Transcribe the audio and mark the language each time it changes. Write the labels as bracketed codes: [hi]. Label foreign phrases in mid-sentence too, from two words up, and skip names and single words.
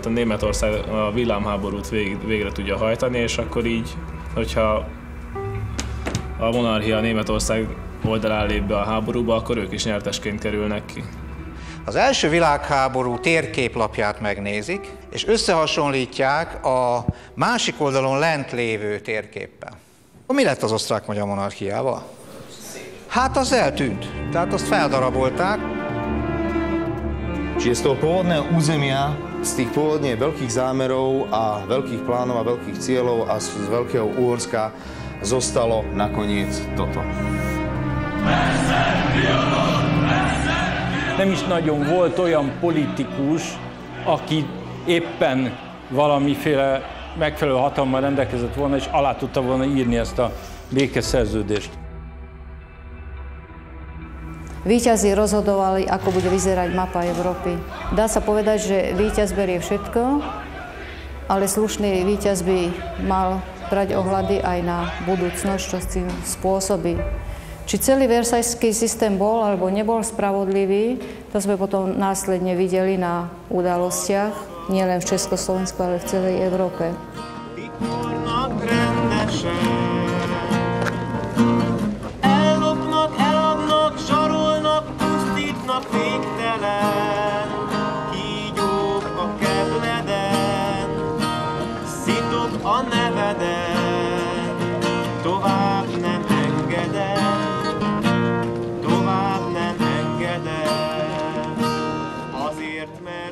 [hu] A Németország a villámháborút végre tudja hajtani, és akkor így, hogyha a monarchia Németország oldalán lép be a háborúba, akkor ők is nyertesként kerülnek ki. Az első világháború térképlapját megnézik, és összehasonlítják a másik oldalon lent lévő térképpel. Mi lett az osztrák-magyar monarchiával? Hát az eltűnt, tehát azt feldarabolták. [sk] Čiže z toho pôvodného územia, z tých pôvodne veľkých zámerov a veľkých plánov a veľkých cieľov a z Veľkého Uhorska zostalo nakoniec toto. [hu] Nem is nagyon volt olyan politikus, aki éppen valamiféle megfelelő hatalommal rendelkezett volna, és alá tudta volna írni ezt a békeszerződést. [sk] Víťazi rozhodovali, ako bude vyzerať mapa Európy. Dá sa povedať, že víťaz berie všetko, ale slušný víťaz by mal brať ohľady aj na budúcnosť, čo s tým spôsobí. Či celý versajský systém bol alebo nebol spravodlivý, to sme potom následne videli na udalostiach, nielen v Československu, ale v celej Európe. [hu] Ellopnak, eladnak, zsarolnak, pusztítnak végtelen kígyók a kebleden. Szitok a szenvedem, tovább nem engedem, tovább nem engedem, azért, mert